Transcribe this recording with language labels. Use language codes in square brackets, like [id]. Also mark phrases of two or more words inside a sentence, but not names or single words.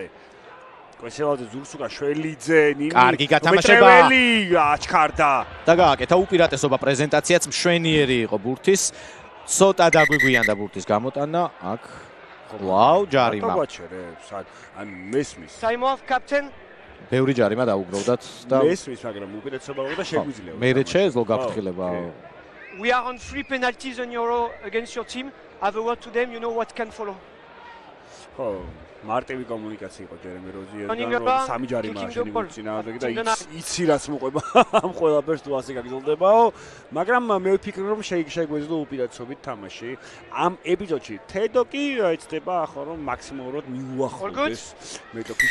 [ka] კვესელაძე, ზურსუკა, შველიძე, ნინი. კარგი გათამაშება. მეტრეველი აჩქარდა. და გააკეთა უპირატესობა, პრეზენტაციაც მშვენიერი იყო ბურთის. ცოტა დაგვიგვიანდა ბურთის გამოტანა. აქ ვაუ, ჯარიმა. ან მესმის. [en] Time off, captain. [ka] ბევრი ჯარიმა დაუგროვდათ და მესმის, მაგრამ უპირატესობა და შეგვიძლია. მერე შეეძლო გაფრთხილება. [en] We are on 3 penalties on Euro against your team. Have a word to them, you know what can follow. [ka] ხო, მარტივი კომუნიკაცია იყო ჯერემი როზიასთან, რომ სამი ჯარიმა შეგიძლია და იცი რაც მოყვება ამ ყველაფერს თუ ასე გაგრძელდებაო, მაგრამ მე ვფიქრობ რომ შეგვეძლო უპირატესობით თამაში. ამ ეპიზოდში თედო კი ეცდება ახლა რომ მაქსიმალურად მიუახლოვდეს მეტოქის